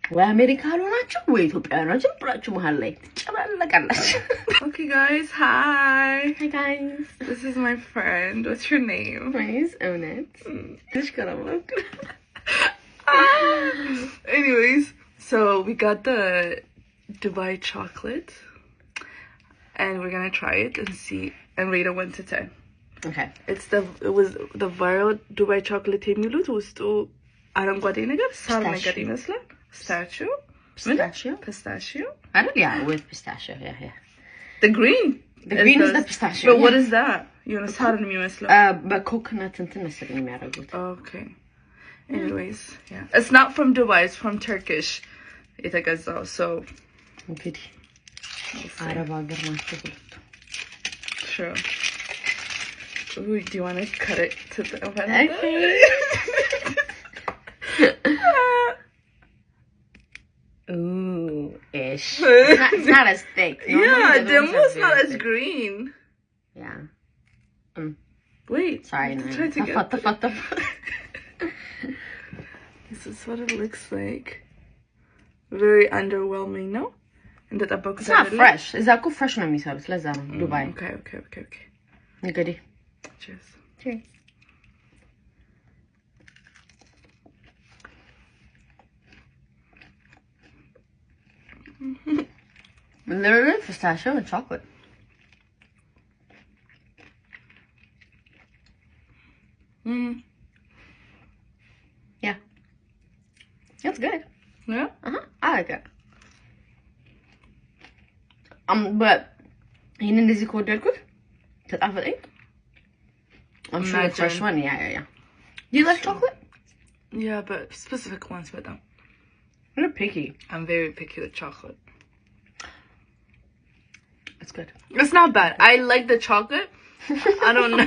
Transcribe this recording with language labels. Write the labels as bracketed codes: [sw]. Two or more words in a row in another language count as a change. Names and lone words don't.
[am] ወይ ካልሆናችሁ ወይ ኢትዮጵያውያኖች ብላችሁ መሃል ላይ ትጨባለቃላችሁ። [en] Okay guys, hi. Hi guys. This is my friend. What's your name? My name is Onet. Anyways, so we got the Dubai chocolate and we're gonna try it and see and rate it 1 to 10. Okay. It was the viral Dubai chocolate [am] የሚሉት ውስጡ አረንጓዴ ነገር ሳር ነገር ይመስላል። Pistachio? [en] Pistachio? I don't, yeah, with pistachio, yeah. The green is the pistachio. But what is that? You know, [am] ሳር ነው የሚመስለው. But coconut እንትን መሰለኝ የሚያደርጉት. [en] Okay. Anyways, yeah. It's not from Dubai, it's from Turkish. [am] የተገዛው so እንግዲህ አረብ ሀገር ናቸው ሁለቱ. [en] Sure. Ooh, do you want to cut it to the oven? Okay. Ooh, ish. It's not as thick. Yeah, the most not as green. Yeah. Wait. Sorry, no. Try to get This is what it looks like. Very underwhelming, no? And the book it's not fresh. Is that good fresh [am] ነው የሚሰሩት ለዛ ነው [en] ዱባይ. Okay. [am] እንግዲህ [en] Cheers. Cheers. Literally pistachio and chocolate. Yeah. It's good. Yeah? I like it. But [am] ይሄን እንደዚህ ከወደድኩት ተጣፈጠኝ. [en] I'm sure the fresh one, yeah. Do you like chocolate? Yeah, but specific ones with them. You're picky. I'm very picky with chocolate. It's good. It's not bad. I like the chocolate. I don't know.